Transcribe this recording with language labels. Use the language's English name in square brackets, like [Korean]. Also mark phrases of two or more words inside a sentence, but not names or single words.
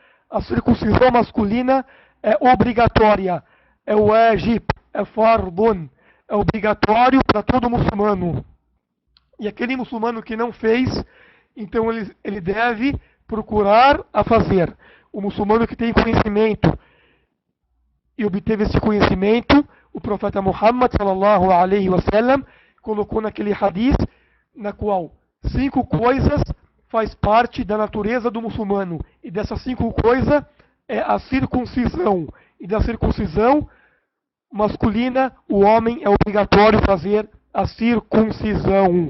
[Portuguese] A circuncisão masculina é obrigatória, é wajib, é fardun, é obrigatório para todo muçulmano. E aquele muçulmano que não fez, então ele deve procurar a fazer. O muçulmano que tem conhecimento e obteve esse conhecimento, o profeta Muhammad [Arabic] صلى الله عليه وسلم [Portuguese] colocou naquele hadith na qual 5 coisas faz parte da natureza do muçulmano. E dessas 5 coisas é a circuncisão. E da circuncisão masculina, o homem é obrigatório fazer a circuncisão.